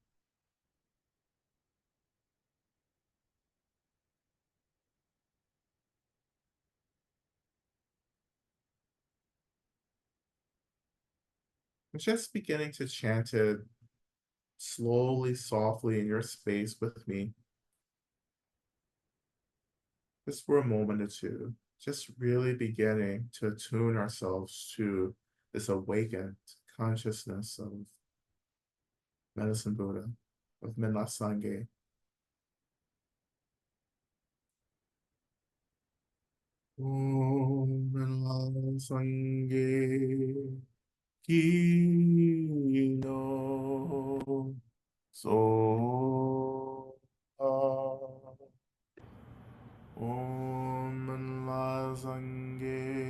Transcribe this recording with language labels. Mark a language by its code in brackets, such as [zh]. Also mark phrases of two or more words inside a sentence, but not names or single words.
[en] Just beginning to chant it slowly, softly in your space with me, just for a moment or two. just really beginning to attune ourselves to this awakened consciousness of Medicine Buddha, of Minla Sangye. [bo] ཨོཾ་སྨན་བླ་སངས་རྒྱས་ཀི་ནོ སོ་ཨོཾ་ལ་སངས་རྒྱས